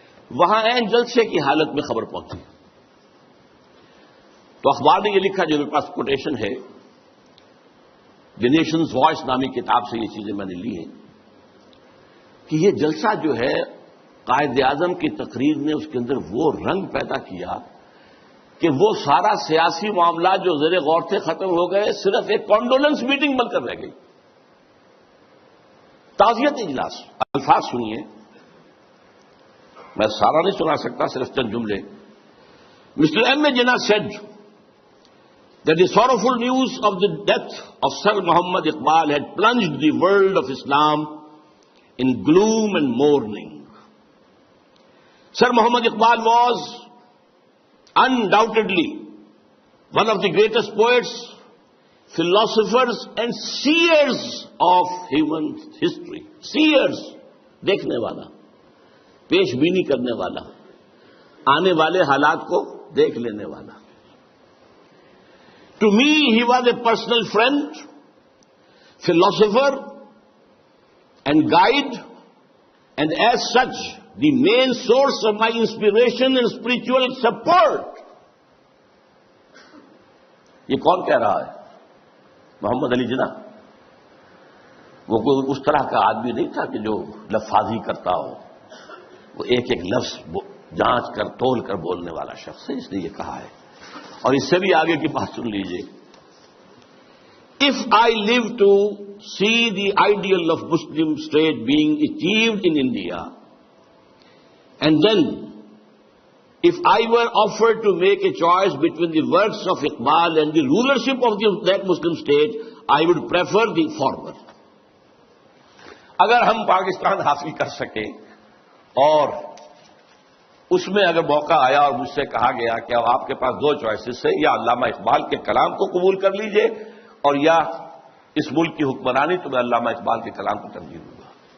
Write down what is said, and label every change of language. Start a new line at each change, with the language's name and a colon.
Urdu: وہاں عین جلسے کی حالت میں خبر پہنچی تو اخبار نے یہ لکھا، جو میرے پاس کوٹیشن ہے، دی نیشنز وائس نامی کتاب سے یہ چیزیں میں نے لی ہیں، کہ یہ جلسہ جو ہے قائد اعظم کی تقریر نے اس کے اندر وہ رنگ پیدا کیا کہ وہ سارا سیاسی معاملات جو زیر غور تھے ختم ہو گئے، صرف ایک کانڈولنس میٹنگ بن کر رہ گئی. تعزیت اجلاس. الفاظ سنیے، میں سارا نہیں سنا سکتا، صرف چند جملے.
English: Mister M A Jinnah said that the sorrowful news of the death of Sir Muhammad Iqbal had plunged the world of Islam in gloom and mourning. Sir Muhammad Iqbal was undoubtedly one of the greatest poets, philosophers and seers of human history.
Urdu: Seers, دیکھنے والا، پیش بینی کرنے والا، آنے والے حالات کو دیکھ لینے والا.
English: To me, he was a personal friend, philosopher, and guide, and as such, the main source of my inspiration and spiritual support.
Urdu: یہ کون کہہ رہا ہے؟ محمد علی جناح. وہ کوئی اس طرح کا آدمی نہیں تھا کہ جو لفاظی کرتا ہو. وہ ایک ایک لفظ جانچ کر تول کر بولنے والا شخص ہے، اس نے یہ کہا ہے. اور اس سے بھی آگے کی بات سن لیجئے.
English: If I live to see the ideal of Muslim state being achieved in India, and then if I were offered to make a choice between the works of Iqbal and the rulership of that Muslim state, I would prefer the former.
Urdu: اگر ہم پاکستان حاصل کر سکیں اور اس میں اگر موقع آیا اور مجھ سے کہا گیا کہ اب آپ کے پاس دو چوائسز ہیں، یا علامہ اقبال کے کلام کو قبول کر لیجئے اور یا اس ملک کی حکمرانی، تو میں علامہ اقبال کے کلام کو ترجیح دوں گا.